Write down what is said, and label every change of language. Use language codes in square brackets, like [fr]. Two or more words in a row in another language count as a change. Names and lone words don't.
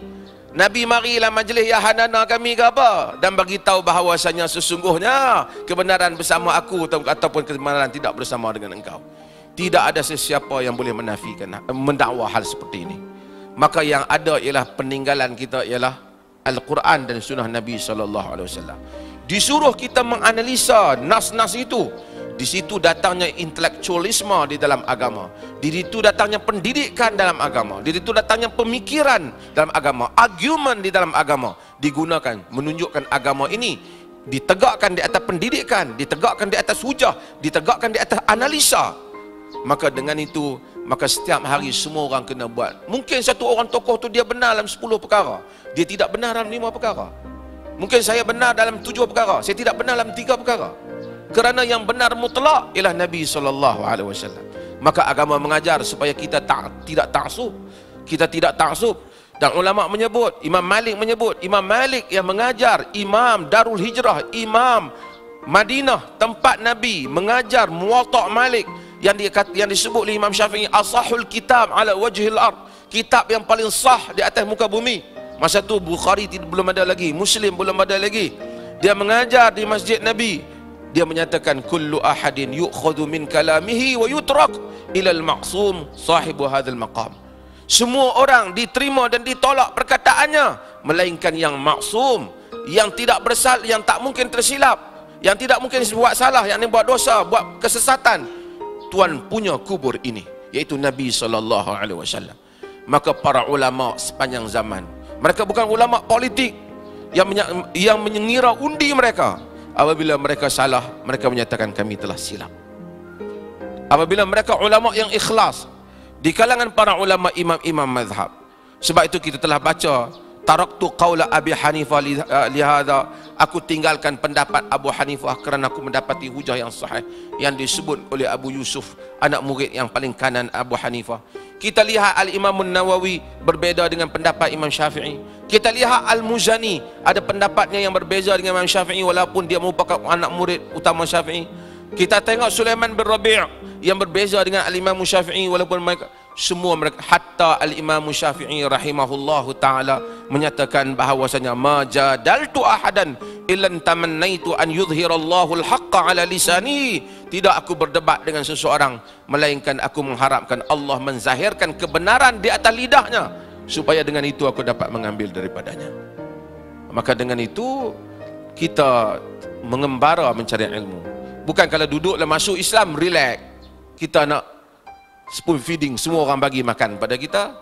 [ms] Nabi marilah majlis ya hanana kami ke apa, dan bagi tahu bahawasanya sesungguhnya kebenaran bersama aku ataupun kebenaran tidak bersama dengan engkau. Tidak ada sesiapa yang boleh menafikan, mendakwa hal seperti ini. Maka yang ada ialah peninggalan kita ialah Al-Quran dan Sunnah Nabi SAW. Disuruh kita menganalisa nas-nas itu. Di situ datangnya intelektualisme di dalam agama. Di situ datangnya pendidikan dalam agama. Di situ datangnya pemikiran dalam agama. Argumen di dalam agama digunakan menunjukkan agama ini ditegakkan di atas pendidikan, ditegakkan di atas hujah, ditegakkan di atas analisa. Maka dengan itu, maka setiap hari semua orang kena buat. Mungkin satu orang tokoh tu dia benar dalam 10 perkara, dia tidak benar dalam 5 perkara. Mungkin saya benar dalam 7 perkara, saya tidak benar dalam 3 perkara. Kerana yang benar mutlak ialah Nabi SAW. Maka agama mengajar supaya kita tidak taksub. Kita tidak taksub. Dan ulama menyebut, Imam Malik menyebut, Imam Malik yang mengajar, Imam Darul Hijrah, Imam Madinah, tempat Nabi mengajar Muwatta' Malik. yang disebut oleh Imam Syafi'i [ar] أصح الكتاب على وجه الأرض, [ms] kitab yang paling sah di atas muka bumi. Masa tu Bukhari belum ada lagi, Muslim belum ada lagi. Dia mengajar di Masjid Nabi. Dia menyatakan [ar] كل أحد يؤخذ من كلامه و يترك إلا المعصوم صاحب هذا المقام. [ms] Semua orang diterima dan ditolak perkataannya melainkan yang maksum, yang tidak bersalah, yang tak mungkin tersilap, yang tidak mungkin buat salah, yang buat dosa, buat kesesatan. Tuan punya kubur ini, yaitu Nabi SAW. Maka para ulama sepanjang zaman, mereka bukan ulama politik yang mengira undi mereka. Apabila mereka salah, mereka menyatakan kami telah silap. Apabila mereka ulama yang ikhlas di kalangan para ulama imam-imam mazhab. Sebab itu kita telah baca [ar] تركت قول أبي حنيفة لهذا, [ms] aku tinggalkan pendapat Abu Hanifah kerana aku mendapati hujah yang sahih yang disebut oleh Abu Yusuf, anak murid yang paling kanan Abu Hanifah. Kita lihat Al-Imam Nawawi berbeza dengan pendapat Imam Syafi'i. Kita lihat Al-Muzani ada pendapatnya yang berbeza dengan Imam Syafi'i walaupun dia merupakan anak murid utama Syafi'i. Kita tengok Sulaiman bin Rabi' yang berbeza dengan Al-Imam Syafi'i walaupun mereka semua hatta Al-Imam Syafi'i [ar] رحمه الله تعالى [ms] menyatakan bahawasanya [ar] ما جادلت أحدا إلا تمنيت أن يظهر الله الحق على لساني. [ms] Tidak aku berdebat dengan seseorang melainkan aku mengharapkan Allah menzahirkan kebenaran di atas lidahnya supaya dengan itu aku dapat mengambil daripadanya. Maka dengan itu kita mengembara mencari ilmu. Bukan kalau duduklah masuk Islam relax, kita nak [en] spoon feeding, [ms] semua orang bagi makan pada kita.